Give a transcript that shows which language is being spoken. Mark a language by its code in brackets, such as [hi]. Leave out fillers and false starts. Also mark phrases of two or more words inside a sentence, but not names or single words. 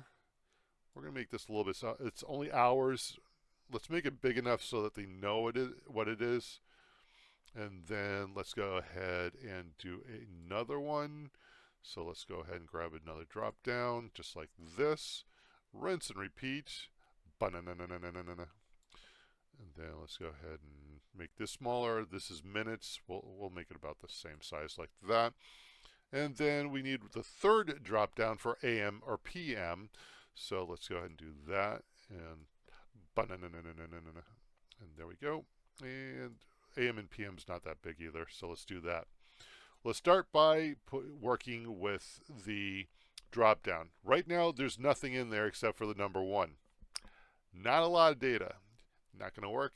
[en] We're going to make this a little bit, it's only hours. Let's make it big enough so that they know what it is. And then let's go ahead and do another one. So let's go ahead and grab another drop down, just like this. Rinse and repeat. Ba-na-na-na-na-na-na-na. And then let's go ahead and make this smaller. This is minutes. We'll make it about the same size like that. And then we need the third drop down for AM or PM. So let's go ahead and do that. And ba-na-na-na-na-na-na-na. And there we go. And AM and PM is not that big either, so let's do that. Let's start by working with the drop down. Right now, there's nothing in there except for the number 1. Not a lot of data. Not going to work.